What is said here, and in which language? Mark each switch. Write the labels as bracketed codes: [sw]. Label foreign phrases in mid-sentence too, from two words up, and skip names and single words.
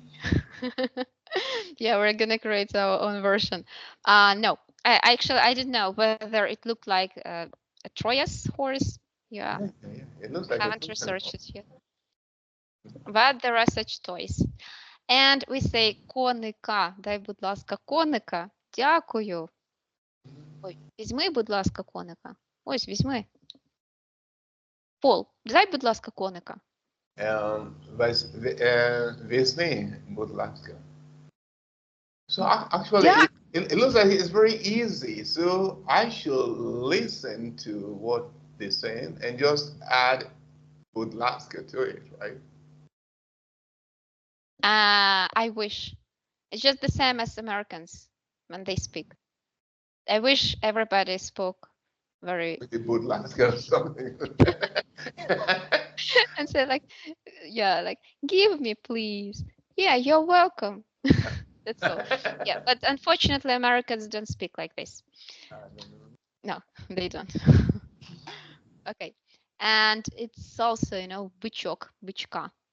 [en] Yeah, we're gonna create our own version. No, I didn't know whether it looked like a Troyas horse. Yeah. It looks like haven't researched it yet. But there are such toys. And we say коника. [uk] Дай, будь ласка, коника. Дякую. Ой, візьми, будь ласка, коника. Ось, візьми. Пол, дай, будь ласка, коника. Візьми, будь ласка. [en] So actually, yeah. It looks like it's very easy. So I should listen to what they're saying and just add [uk] будь ласка [en] to it, right? I wish. It's just the same as Americans when they speak. I wish everybody spoke very. [uk] Будь ласка [en] or something. And say like, yeah, like, give me, please. Yeah, you're welcome. That's all. Yeah, but unfortunately, Americans don't speak like this. No, they don't. Okay, and it's also, you know, [ru] bычок, бычка.